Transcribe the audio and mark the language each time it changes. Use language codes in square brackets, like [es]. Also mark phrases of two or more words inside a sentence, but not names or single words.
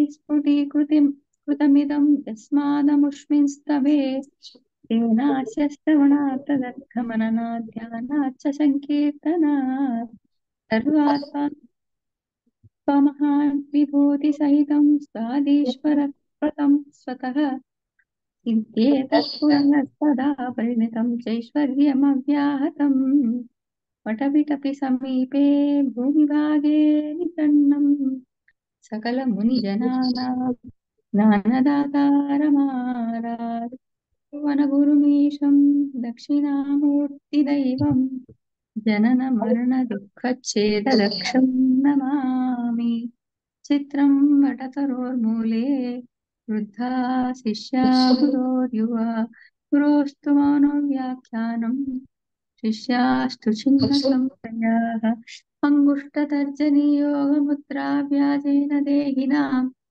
[sa] स्फुटीकृतमिदं यस्मादमुष्मिंस्तवे तेनास्य श्रवणात् ध्यानाच्च सङ्कीर्तनात् सर्वात्मा त्वमहान् विभूतिसहितं स्वादीश्वरप्रतं स्वतः सिद्ध्येतत्पुरःसदा परिणतं चैश्वर्यमव्याहतम् वटविटपि समीपे भूमिभागे निषण्णं सकलमुनिजनानां ज्ञानदातारमारात् వనగురుమీశం దక్షిణామూర్తిదైవం జనన మరణ దుఃఖచ్ఛేదరక్షం నమామి. చిత్రం వటతరోర్మూలే వృద్ధా శిష్యా గురోర్యువ గురోస్తు మౌనో వ్యాఖ్యానం శిష్యాస్తు చిన్న సంశయాః అంగుష్టతర్జనీయోగముద్రా వ్యాజేన దేహినాం